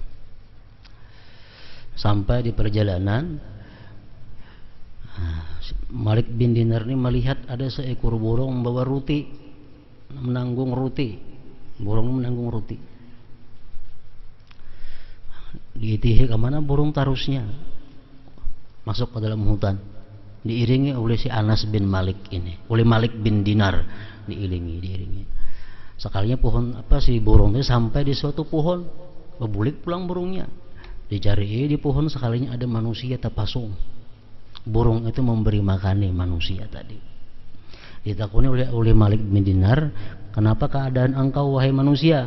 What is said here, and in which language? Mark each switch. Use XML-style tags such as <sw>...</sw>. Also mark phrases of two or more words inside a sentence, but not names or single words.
<id>Sampai di perjalanan, Malik bin Dinar ini melihat ada seekor burung membawa roti, menanggung roti. Burung menanggung roti. Diitihi kemana burung tarusnya? Masuk ke dalam hutan. Diiringi oleh si Anas bin Malik ini, oleh Malik bin Dinar, diiringi. Sekalinya si burung itu sampai di suatu pohon, bebulik pulang burungnya. Dicari di pohon, sekalinya ada manusia terpasung. Burung itu memberi makani manusia tadi. Ditakuni oleh Malik bin Dinar, kenapa keadaan engkau wahai manusia?</id>